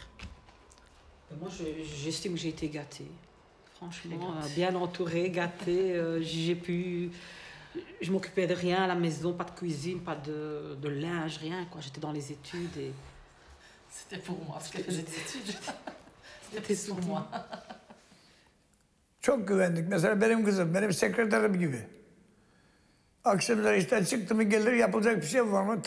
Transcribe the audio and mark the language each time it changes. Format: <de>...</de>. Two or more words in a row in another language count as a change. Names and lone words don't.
<fr>Moi, j'estime que j'ai été gâtée. Franchement, bien entourée, gâtée. Je m'occupais de rien à la maison, pas de cuisine, pas de linge, rien, quoi. J'étais dans les études et... C'était pour moi, parce qu'elle faisait des études. C'était pour moi.</fr> <tr>Çok güvendik. Mesela benim kızım, benim sekreterim gibi. Akşamları işten çıktı mı gelir, yapılacak bir şey var mı?</tr>